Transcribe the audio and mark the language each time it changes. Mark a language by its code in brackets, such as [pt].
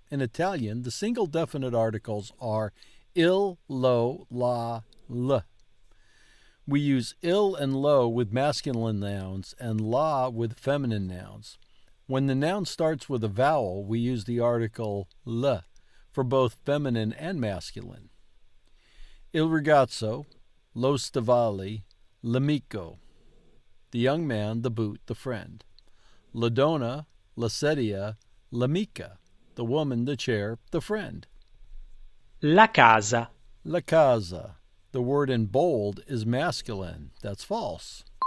[en] In Italian, the single definite articles are il, lo, la, l. We use il and lo with masculine nouns and la with feminine nouns. When the noun starts with a vowel, we use the article l for both feminine and masculine. [it] Il ragazzo, lo stivali, l'amico. [en] The young man, the boot, the friend. [it] La donna, la sedia, l'amica. [en] The woman, the chair, the friend. [it] La casa. La casa. [en] The word in bold is masculine. That's false.